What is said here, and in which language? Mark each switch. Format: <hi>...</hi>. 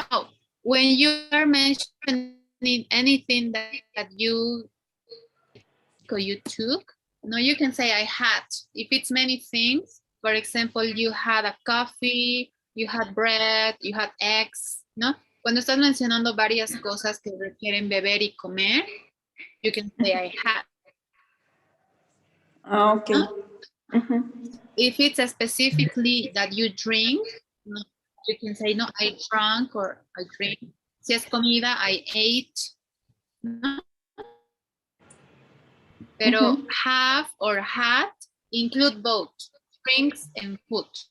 <en>Oh, when you are mentioning anything that you or you took, no, you can say I had. If it's many things, for example, you had a coffee, you had bread, you had eggs,</en> <es>¿no? Cuando estás mencionando varias cosas que requieren beber y comer,</es> <en>you can say I had. Okay.</en> <es>¿No?</es> <en>If it's specifically that you drink, no, you can say, no, I drank or I drink.</en> <es>Si es comida,</es> <en>I ate.</en> <es>No. Pero</es> <en>have or had include both drinks and food.</en>